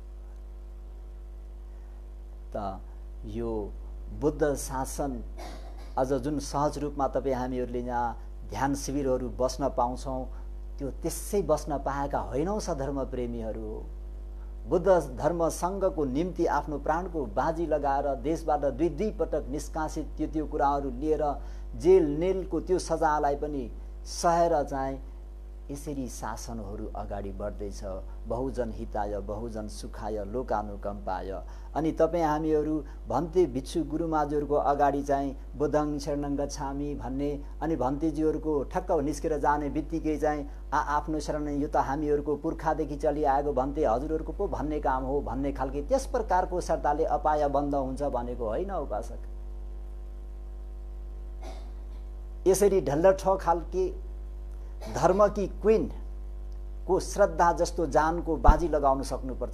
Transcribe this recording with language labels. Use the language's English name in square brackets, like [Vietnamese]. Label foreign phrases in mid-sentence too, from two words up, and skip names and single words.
[Nepali] त यो बुद्ध शासन आज जुन सहज रूपमा तपाईँ हामीहरूले यहाँ ध्यान शिविरहरू बस्न पाउँछौँ, त्यो त्यसै बस्न पाएका होइनौँ सधर्म प्रेमीहरू। बुद्ध धर्म सङ्घको निम्ति आफ्नो प्राणको बाजी लगाएर देशबाट दुई पटक निष्कासित त्यो कुराहरू लिएर जेल नेलको त्यो सजायलाई पनि सहेर चाहिँ यसरी शासनहरू अगाडि बढ्दैछ। [Pali] बहुजन हिताय बहुजन सुखाय लोकानुकम्पाय। [Nepali] अनि तपाईँ हामीहरू भन्ते भिक्षु गुरुमाजीहरूको अगाडि चाहिँ [Pali] बुद्धं शरणं गच्छामि [Nepali] भन्ने, अनि भन्तेजीहरूको ठक्क निस्केर जाने बित्तिकै चाहिँ आफ्नो शरण यो त हामीहरूको पुर्खादेखि चलिआएको भन्ते हजुरहरूको पो भन्ने काम हो भन्ने खालके त्यस प्रकारको श्रद्धाले अपाय बन्द हुन्छ भनेको होइन उपासक। यसरी ढल्लठ खालके धर्म की क्वीन को श्रद्धा जस्तो जानको बाजी लगाउन सक्नुपर्छ।